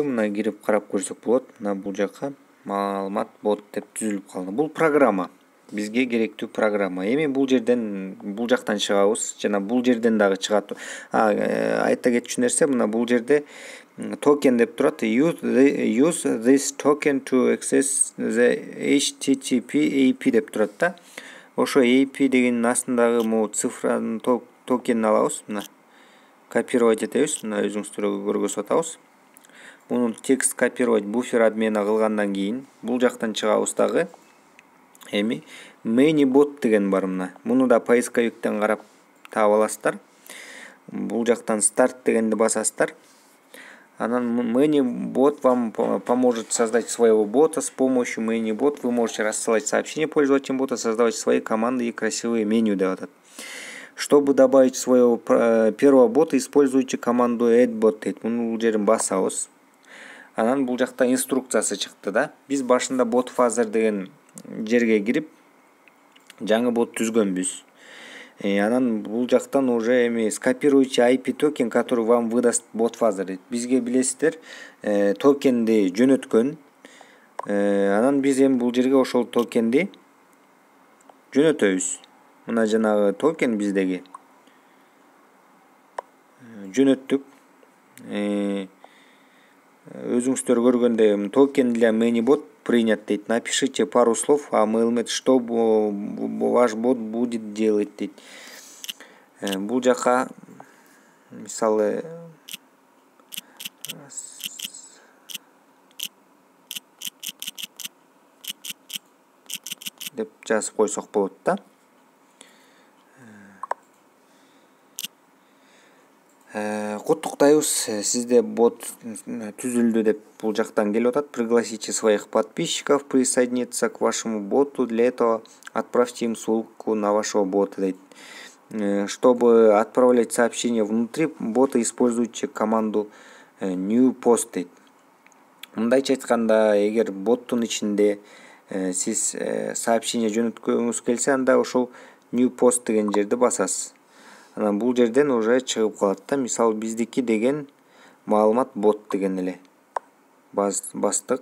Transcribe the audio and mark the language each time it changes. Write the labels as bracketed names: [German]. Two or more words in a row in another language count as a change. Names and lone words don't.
[Kyrgyz] Мына кирип карап көрсөк болот. Мына бул жака маалымат бот деп түзүлүп калды. Бул программа. Бизге керектүү программа. Эми бул жактан чыгабыз жана бул жерден дагы чыгат. Айта кетчү нерсе, мына бул жерде токен деп турат. [English] Use this token to access the HTTP API [Kyrgyz] деп турат да. Ошо API дегенин астындагы могу цифранын токенин алабыз. Мына копировать этебиз. Мына өзүңүздөр көргөзүп атабыз. Муну текст [Russian] копировать буфер обмена [Kyrgyz] кылгандан кийин бул жактан чыгабыз дагы. Эми ManyBot деген бар мына. Муну да поисковиктен карап таап аласыздар. Бул жактан старт дегенди басасыздар. [Russian] Анан ManyBot вам поможет создать своего бота. С помощью ManyBot вы можете рассылать сообщения пользователям бота, создавать свои команды и красивые меню [Kyrgyz] деп атат. [Russian] Чтобы добавить своего первого бота, используйте команду addBot дейт. [Kyrgyz] Муну жерин басабыз. Анан бул жакта инструкциясы чыкты да. Биз башында BotFuzzer деген жерге кирип жаңы бот түзгөнбүз. Анан бул жактан уже эми [Russian] скопируйте IP токен, который вам выдаст BotFuzzer дейт. [Kyrgyz] Бизге билесиздер, токенди жөнөткөн. Анан биз эми бул жерге ошол токенди жөнөтөбүз. Мына жанагы токен биздеги жөнөттүк. Өзүңүздөр көргөндөй [Russian] токен для ManyBot принят [Kyrgyz] дейт. [Russian] Напишите пару слов о MailMate, что ваш бот будет делать дейт. [Kyrgyz] Бул жака мисалы деп жазып койсок болот да. Куттуктайбыз, сизде бот түзүлдү деп бул жактан келип атат. [Russian] Пригласите своих подписчиков присоединиться к вашему боту. Для этого отправьте им ссылку на вашего бота дейт. Чтобы отправлять сообщения внутри бота, используйте команду new post дейт. [Kyrgyz] Мындайча айтканда, эгер боттун ичинде сиз сообщение жөнөткөнгүз келсе, анда ошол new post деген жерди басасыз. Анан бул жерден уже чыгып калат да. Мисалы биздики деген маалымат бот деген эле бастык.